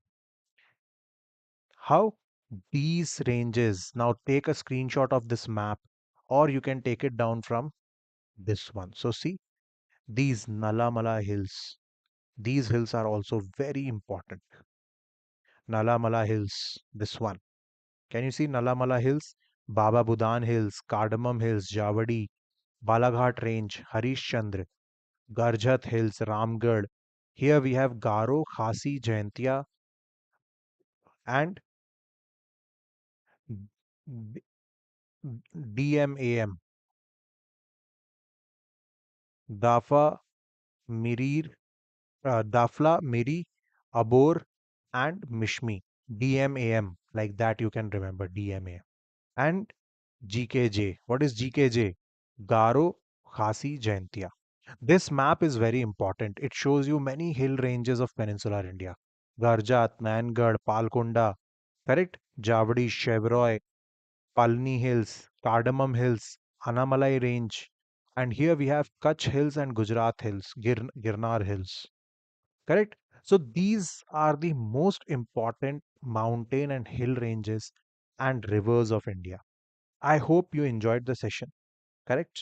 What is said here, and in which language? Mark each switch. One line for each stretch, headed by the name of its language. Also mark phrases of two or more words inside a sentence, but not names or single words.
English: How? These ranges. Now take a screenshot of this map or you can take it down from this one. So see, these Nalamala hills. These hills are also very important. Nalamala hills, this one. Can you see Nalamala hills? Baba Budan hills, Cardamom hills, Javadi, Balaghat range, Harishchandra, Garjat hills, Ramgarh. Here we have Garo, Khasi, Jaintia and DMAM, Dafa, Mirir, Dafla, Miri, Abor, and Mishmi. DMAM, like that you can remember DMAM. And GKJ. What is GKJ? Garo, Khasi, Jaintia. This map is very important. It shows you many hill ranges of peninsular India. Garjat, Mangarh, Palkonda, correct? Javadi, Chevroy, Palni Hills, Cardamom Hills, Anamalai Range. And here we have Kutch Hills and Gujarat Hills, Girnar Hills. Correct? So these are the most important mountain and hill ranges and rivers of India. I hope you enjoyed the session. Correct?